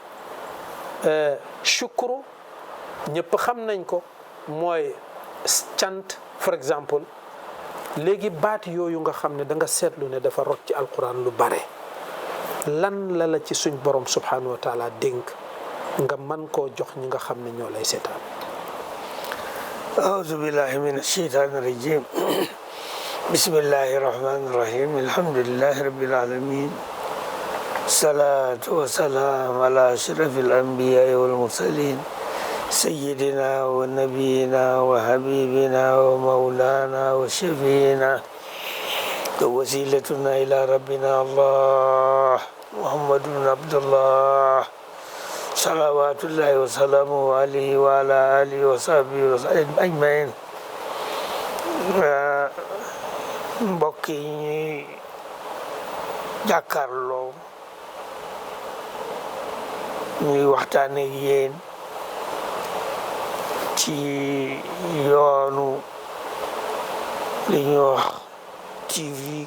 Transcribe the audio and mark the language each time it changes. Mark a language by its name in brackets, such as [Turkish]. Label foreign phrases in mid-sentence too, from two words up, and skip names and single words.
[Wolof] shukru ñëpp xam nañ ko mooy cant [French] for exemple [Wolof] léegi baat yooyu nga xam ne da nga seetlu ne dafa rot ci alquran lu bare lan la ci suñ borom [Arabic] سبحانه وتعالى [Wolof] dénk nga man koo jox ñi nga xam ne ñoo lay seetaan. [Arabic] أعوذ بالله من الشيطان الرجيم بسم الله الرحمن الرحيم الحمد لله رب العالمين الصلاة والسلام على أشرف الأنبياء والمرسلين سيدنا ونبينا وحبيبنا ومولانا وشفينا ووسيلتنا إلى ربنا الله محمد بن عبد الله صلوات الله وسلامه عليه وعلى آله وصحبه وسلم أجمعين [Wolof] mbokk yi ñuy jàkkaarloo ñuy waxtaan ak yéen ci yoonu li ñuy wax TV